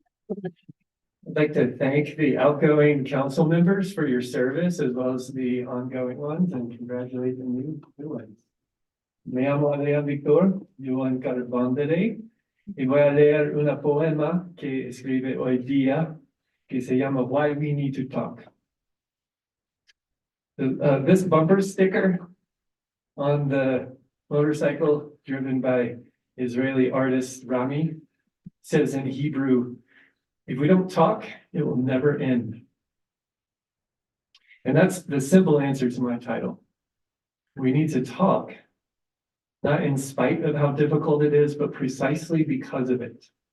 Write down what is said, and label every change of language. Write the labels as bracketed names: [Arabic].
[English] I'd like to thank the outgoing council members for your service as well as the ongoing ones and congratulate the new ones. [Spanish] Me llamo Adrián Víctor, vivo en Carbondere y voy a leer una poema que escribe hoy día que se llama Why We Need to Talk. [English] This bumper sticker on the motorcycle driven by Israeli artist Rami says in Hebrew, if we don't talk, it will never end. And that's the simple answer to my title. We need to talk, not in spite of how difficult it is, but precisely because of it.